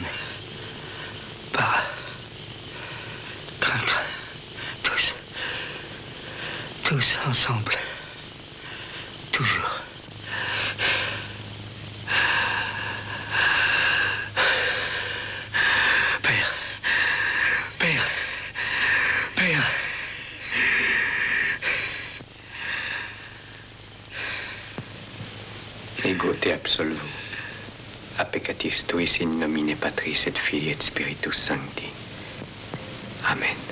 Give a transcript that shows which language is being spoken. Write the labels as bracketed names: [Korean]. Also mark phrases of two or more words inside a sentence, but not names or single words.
[French] Para. Crin, crin. Tous ensemble. Toujours. Père. [Latin] Ego te absolvo. A peccatis tuis in nomine Patris et Filii et Spiritus Sancti. Amen.